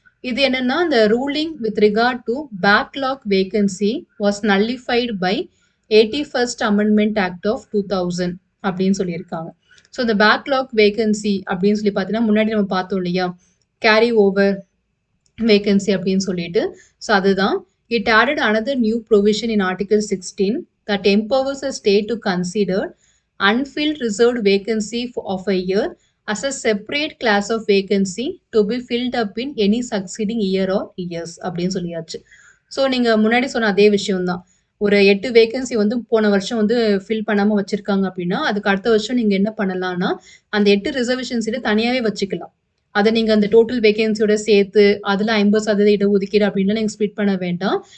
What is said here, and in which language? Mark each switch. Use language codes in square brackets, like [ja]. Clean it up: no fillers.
[ta] இது என்னன்னா, இந்த [en] ruling with regard to backlog vacancy was nullified by 81st amendment act of 2000 [ta] அப்படின்னு சொல்லியிருக்காங்க. ஸோ இந்த பேக்லாக் வேகன்சி அப்படின்னு சொல்லி பார்த்தீங்கன்னா முன்னாடி நம்ம பார்த்தோம் இல்லையா, கேரி ஓவர் வேகன்சி அப்படின்னு சொல்லிட்டு. ஸோ அதுதான் [en] it added another new provision in Article 16 that empowers a state to consider unfilled reserved vacancy of a year as a separate class of vacancy to be filled up in any succeeding year or years [ta] அப்படின்னு சொல்லியாச்சு. So நீங்கள் முன்னாடி சொன்ன அதே விஷயம் தான், ஒரு 8 vacancy வந்து போன வருஷம் வந்து ஃபில் பண்ணாமல் வச்சுருக்காங்க அப்படின்னா அதுக்கு அடுத்த வருஷம் நீங்கள் என்ன பண்ணலாம்னா அந்த 8 ரிசர்வேஷன் சீட்டை தனியாகவே வச்சுக்கலாம். அதை நீங்கள் அந்த டோட்டல் வேகன்சியோட சேர்த்து அதில் 50% இடஒதுக்கீடு அப்படின்லாம் நீங்கள் ஸ்பிளிட் பண்ண வேண்டாம்.